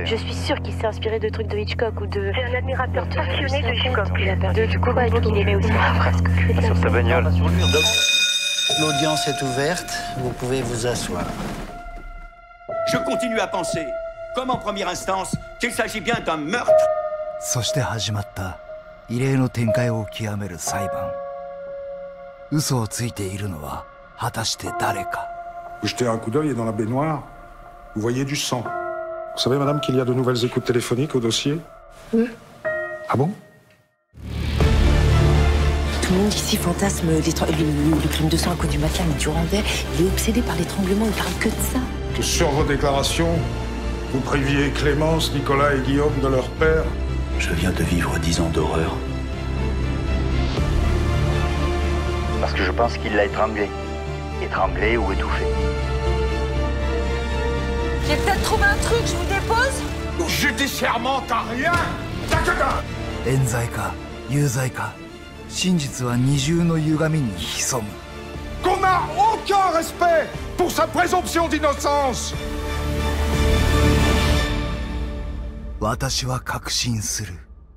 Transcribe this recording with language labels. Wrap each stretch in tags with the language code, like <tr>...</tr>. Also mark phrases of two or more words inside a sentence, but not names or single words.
<fr>Je suis sûre qu'il s'est inspiré de trucs de Hitchcock ou de... C'est un admirateur passionné de Hitchcock. Il a perdu du poids et tout. Il aimait aussi presque. Sur sa bagnole. L'audience est ouverte, vous pouvez vous asseoir. Je continue à penser, comme en première instance, qu'il s'agit bien d'un meurtre.</fr> <ja>そして始まった異例の展開を極める裁判。嘘をついているのは果たして誰か。</ja> <fr>Vous jetez un coup d'œil et dans la baignoire, vous voyez du sang. Vous savez, madame, qu'il y a de nouvelles écoutes téléphoniques au dossier? Oui. Ah bon? Tout le monde ici fantasme le crime de sang à cause du matelas, mais Durandet, il est obsédé par l'étranglement, il parle que de ça. Que sur vos déclarations, vous priviez Clémence, Nicolas et Guillaume de leur père? Je viens de vivre 10 ans d'horreur. Parce que je pense qu'il l'a étranglé. Étranglé ou étouffé. J'ai peut-être trouvé un truc, je vous dépose? Judiciairement, t'as rien! T'as que dalle!</fr> <ja>冤罪か有罪か真実は二重の歪みに潜む。</ja> <fr>Qu'on n'a aucun respect pour sa présomption d'innocence!</fr> <ja>私は確信する。</ja>